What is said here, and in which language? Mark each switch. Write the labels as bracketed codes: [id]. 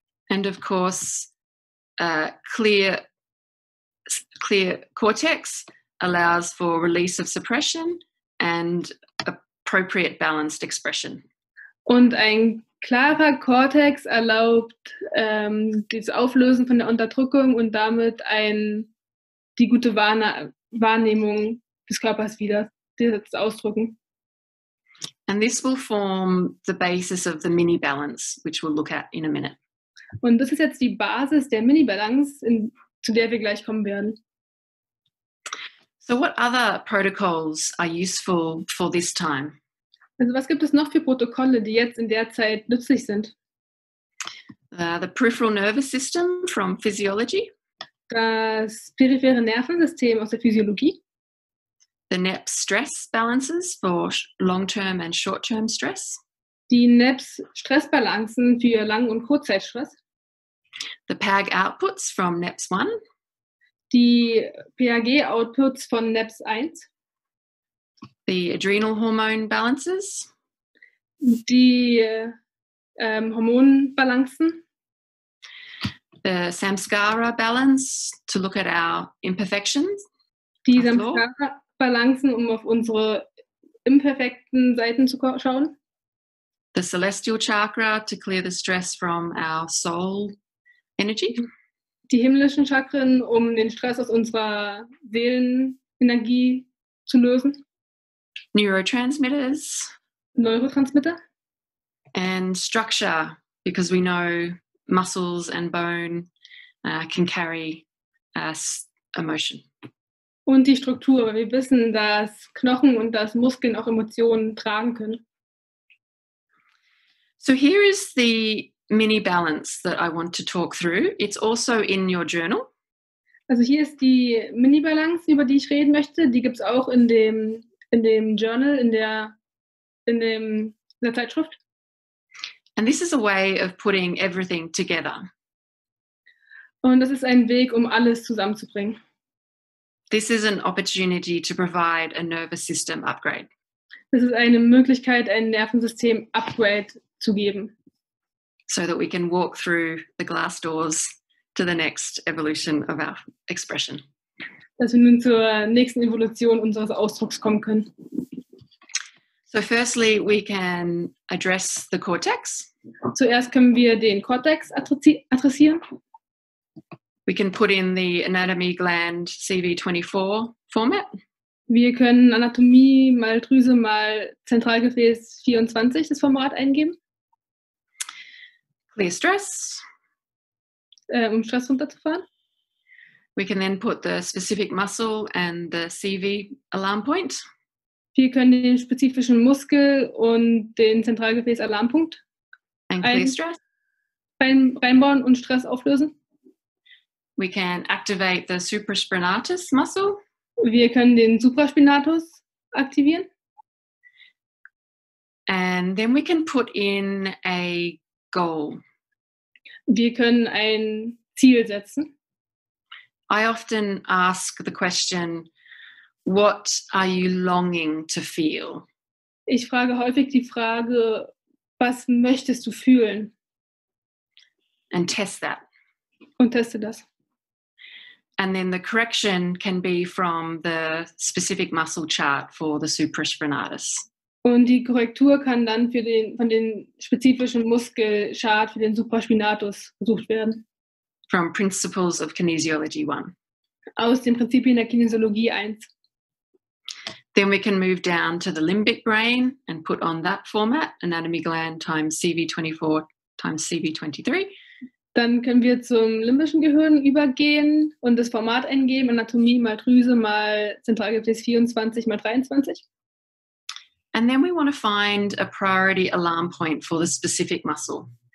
[en] And of course, clear cortex allows for release of suppression and appropriate balanced expression. [de] Und ein klarer Kortex erlaubt das Auflösen von der Unterdrückung und damit die gute Wahrnehmung des Körpers wieder, das Ausdrücken. [en] And this will form the basis of the mini balance, which we'll look at in a minute. [de] Und das ist jetzt die Basis der Mini-Balance, zu der wir gleich kommen werden. [en] So what other protocols are useful for this time? [de] Also was gibt es noch für Protokolle, die jetzt in der Zeit nützlich sind? [en] The peripheral nervous system from physiology. [de] Das periphere Nervensystem aus der Physiologie. [en] The NEPS stress balances for long-term and short-term stress. [de] Die NEPS Stressbalancen für Lang- und Kurzzeitstress. [en] The PAG outputs from NEPS 1. [de] Die PAG-Outputs von NEPS 1. [en] The adrenal hormone balances. [de] Die Hormonbalancen. [en] The Samskara balance to look at our imperfections. [de] Die Samskara-Balancen, um auf unsere imperfekten Seiten zu schauen. [en] The celestial chakra to clear the stress from our soul energy. [de] Die himmlischen Chakren, um den Stress aus unserer Seelenenergie zu lösen. [en] Neurotransmitters. [de] Neurotransmitter. [en] And structure, because we know muscles and bone can carry emotion. [de] Und die Struktur, weil wir wissen, dass Knochen und dass Muskeln auch Emotionen tragen können. [en] So here is the mini balance that I want to talk through. It's also in your journal. [de] Also hier ist die Mini-Balance, über die ich reden möchte. Die gibt es auch in dem Journal, in der Zeitschrift. [en] And this is a way of putting everything together. [de] Und das ist ein Weg, um alles zusammenzubringen. [en] This is an opportunity to provide a nervous system upgrade. [de] Das ist eine Möglichkeit, ein Nervensystem-Upgrade zu geben. [en] So that we can walk through the glass doors to the next evolution of our expression. [de] Dass wir nun zur nächsten Evolution unseres Ausdrucks kommen können. [en] So firstly, we can address the cortex. [de] Zuerst können wir den Kortex adressieren. [en] We can put in the anatomy gland CV24 format. [de] Wir können Anatomie mal Drüse mal Zentralgefäß 24 das Format eingeben. [en] Clear stress. [de] Um Stress runterzufahren. [en] We can then put the specific muscle and the CV alarm point. [de] Wir können den spezifischen Muskel und den Zentralgefäß-Alarmpunkt reinbauen und Stress auflösen. [en] We can activate the supraspinatus muscle. [de] Wir können den Supraspinatus aktivieren. [en] And then we can put in a goal. [de] Wir können ein Ziel setzen. [en] I often ask the question, what are you longing to feel? [de] Ich frage häufig die Frage, was möchtest du fühlen? [en] And test that. [de] Und teste das. [en] And then the correction can be from the specific muscle chart for the supraspinatus. [de] Und die Korrektur kann dann von den spezifischen Muskelchart für den Supraspinatus gesucht werden. [en] From Principles of Kinesiology 1. [de] Aus den Prinzipien der Kinesiologie 1. [en] Then we can move down to the limbic brain and put on that format, anatomy gland times CV24 times CV23. [de] Dann können wir zum limbischen Gehirn übergehen und das Format eingeben, Anatomie mal Drüse mal Zentralgefäß 24 mal 23. [en] And then we want to find a priority alarm point for the specific muscle.